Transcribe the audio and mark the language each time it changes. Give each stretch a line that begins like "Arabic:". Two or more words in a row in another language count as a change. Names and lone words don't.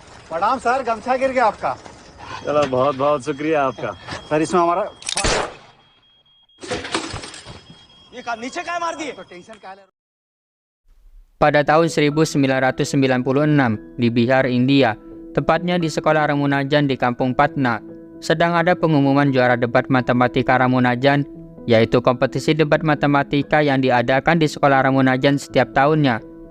Hindi: प्रणाम सर, गमछा गिर गया आपका। चलो बहुत बहुत शुक्रिया आपका। सर इसमें हमारा नीचे काय मार दिए? तो टेंशन क्या ले।
Indonesian: Pada tahun 1996 di Bihar, India, tepatnya di sekolah Ramunajan di kampung Patna, sedang ada pengumuman juara debat matematika Ramunajan, yaitu kompetisi debat matematika yang diadakan di sekolah Ramunajan setiap tahunnya.